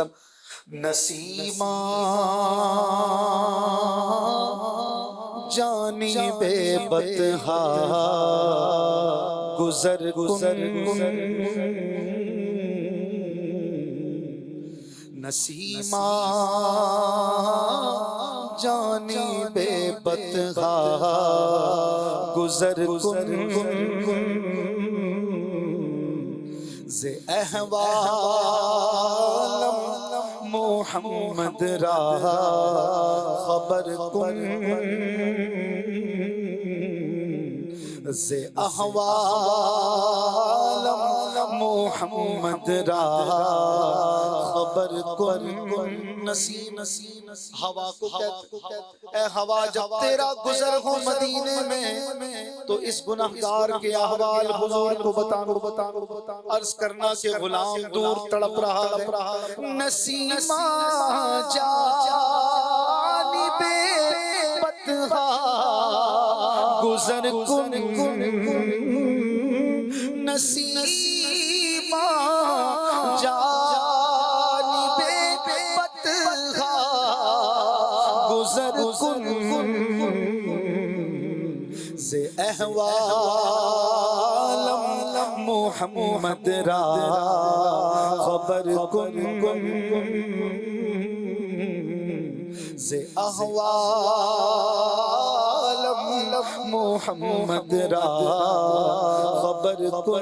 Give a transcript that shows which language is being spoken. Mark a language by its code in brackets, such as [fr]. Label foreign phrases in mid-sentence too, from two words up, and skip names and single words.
[fa] نسیمہ جانب بطحا گزر نسیمہ جانب بطحا گزر ز احوالم محمد را خبر کن ز احوالم محمد را خبر کن. [ur] نسیم ہوا کو اے ہوا جب تیرا گزر ہو مدینے میں تو اس گناہگار کے احوال حضور کو بتا. عرض کرنا کہ غلام دور تڑپ رہا ہے. [fa] نسیمہ جانب بطحا گزر کن نسیمہ جانب بطحا گزر کن ز احوالم محمد را خبر کن ز احوالم محمد را خبر کن.